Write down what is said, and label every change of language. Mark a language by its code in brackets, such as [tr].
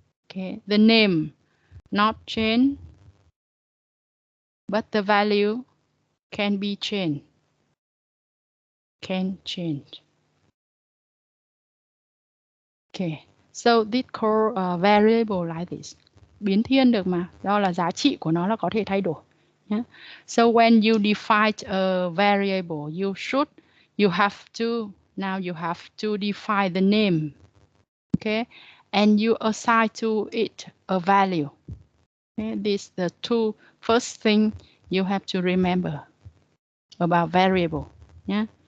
[en] Okay. The name not changed, but the value can be changed. Can change. Okay. So this called variable like this. [vi] Biến thiên được mà, đó là giá trị của nó là có thể thay đổi. [en] Yeah. So when you define a variable, you have to define the name. Okay, and you assign to it a value. Okay, these the two first thing you have to remember about variable. Yeah.